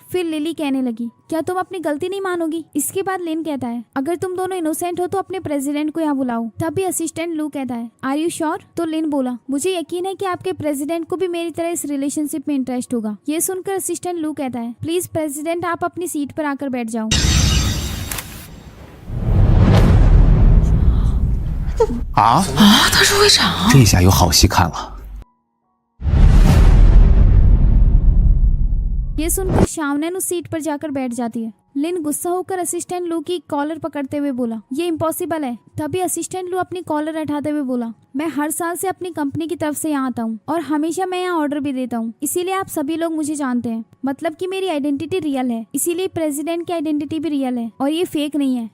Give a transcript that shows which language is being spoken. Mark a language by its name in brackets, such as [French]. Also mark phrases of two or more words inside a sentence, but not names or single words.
[Hindi] फिर लिली कहने लगी क्या तुम अपनी गलती नहीं मानोगी। इसके बाद लिन कहता है अगर तुम दोनों इनोसेंट हो तो अपने प्रेसिडेंट को यहाँ बुलाओ। तभी असिस्टेंट लू कहता है [English] are you sure. [Hindi] तो लिन बोला मुझे यकीन है कि आपके प्रेसिडेंट को भी मेरी तरह इस रिलेशनशिप में इंटरेस्ट होगा। ये सुनकर असिस्टेंट लू कहता है [English] please president [Hindi] आप अपनी सीट पर आकर बैठ जाओ। [Chinese] 啊，他是会长。这下有好戏看了。 [Hindi] ये सुनकर शाओनैन उस सीट पर जाकर बैठ जाती है। लिन गुस्सा होकर असिस्टेंट लू की कॉलर पकड़ते हुए बोला ये इम्पॉसिबल है। तभी असिस्टेंट लू अपनी कॉलर हटाते हुए बोला मैं हर साल से अपनी कंपनी की तरफ से यहाँ आता हूँ और हमेशा मैं यहाँ ऑर्डर भी देता हूँ, इसीलिए आप सभी लोग मुझे जानते हैं, मतलब कि मेरी [English] identity real [Hindi] है, इसीलिए प्रेसिडेंट की आइडेंटिटी भी रियल है और ये फेक नहीं है।